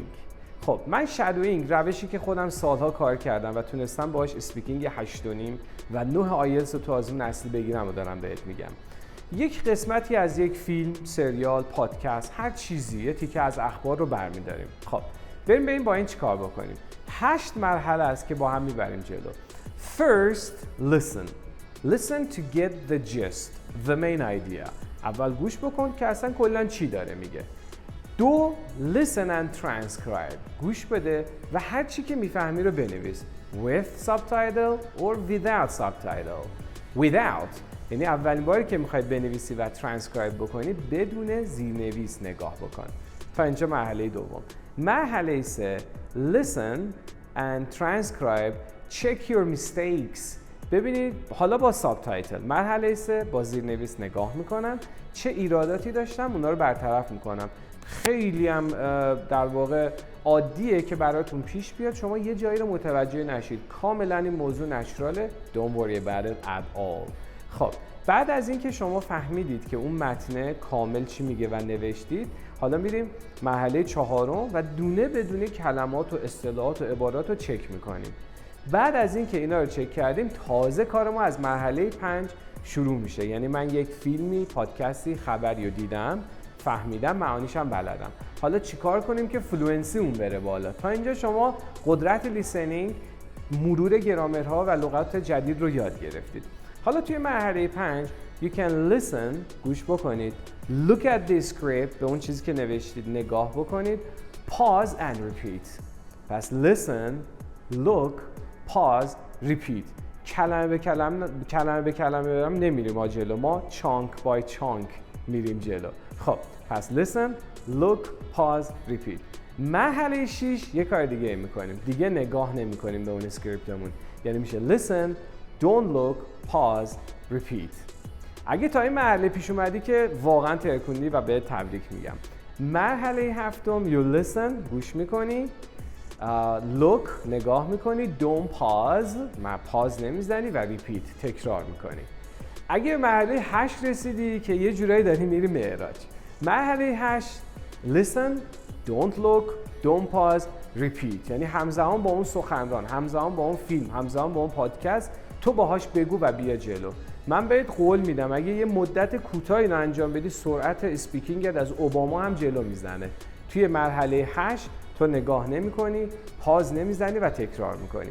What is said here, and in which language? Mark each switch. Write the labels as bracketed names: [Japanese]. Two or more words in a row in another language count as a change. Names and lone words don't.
[Persian] خب من شادوینگ روشی که خودم سالها کار کردم و تونستم باهاش اسپیکینگ 8.5 و 9 آیلتس رو تو آزمون اصلی بگیرم و دارم بهت میگم. یک قسمتی از یک فیلم، سریال، پادکست، هر چیزی، یه تیکه از اخبار رو برمی‌داریم. خب بریم با این چیکار بکنیم. 8 مرحله است که با هم میبریم جلو. [English] First, listen to get the gist, the main idea. [Persian] اول گوش بکن که اصلا کلا چی داره میگه. [English] 2, listen and transcribe. [Persian] گوش بده و هر چی که میفهمی رو بنویس. [English] With subtitle or without subtitle. [Persian] Without یعنی اولین باری که میخوای بنویسی و ترانسکرایب بکنی بدون زیرنویس نگاه بکن. تا اینجا مرحله دوم. مرحله 3 [English] listen and transcribe, check your mistakes. [Persian] ببینید حالا با سابتایتل. مرحله 3 با زیرنویس نگاه میکنم چه ایراداتی داشتم اونا رو برطرف میکنم. خیلی هم در واقع عادیه که براتون پیش بیاد شما یه جایی رو متوجه نشید. کاملا این موضوع نچراله. [English] Don't worry about it at all. [Persian] خب بعد از اینکه شما فهمیدید که اون متن کامل چی میگه و نوشتید، حالا میریم مرحله 4 و دونه بدونه کلمات و اصطلاحات و عبارات رو چک میکنیم. بعد از اینکه اینا رو چک کردیم تازه کار ما از مرحله 5 شروع میشه. یعنی من یک فیلمی، پادکستی، خبری رو دیدم فهمیدم، معانیش هم بلدم. حالا چیکار کنیم که فلوئنسی اون بره بالا؟ تا اینجا شما قدرت لیسنینگ، مرور گرامرها و لغات جدید رو یاد گرفتید. حالا توی مرحله 5 [English] you can listen، [Persian] گوش بکنید، [English] look at the script، [Persian] به اون چیزی که نوشتید نگاه بکنید، [English] pause and repeat. پس listen، look، pause، repeat. [Persian] کلمه به کلمه برم نمیریم ما جلو، ما [English] chunk by chunk [Persian] میریم جلو. خب پس [English] listen، look، pause، repeat. [Persian] مرحله 6 یه کار دیگه میکنیم، دیگه نگاه نمیکنیم به اون اسکریپتمون، یعنی میشه [English] listen، don't look، pause، repeat. [Persian] اگه تا این مرحله پیش اومدی که واقعا ترکوندی و بهت تبریک میگم. [English] مرحله 7 you listen، [Persian] گوش میکنی، look، نگاه میکنی، [English] don't pause، [Persian] پاز نمیزنی و repeat، تکرار میکنی. اگه مرحله 8 رسیدی که یه جورایی داری میری معراج. [English] مرحله 8 listen، don't look، don't pause، repeat، [Persian] یعنی همزمان با اون سخنران، همزمان با اون فیلم، همزمان با اون پادکست تو باهاش بگو و بیا جلو. من بهت قول میدم اگه یه مدت کوتاهی رو انجام بدی سرعت اسپیکینگت از اوباما هم جلو میزنه. توی مرحله 8 تو نگاه نمی‌کنی، پاز نمیزنی و تکرار می‌کنی.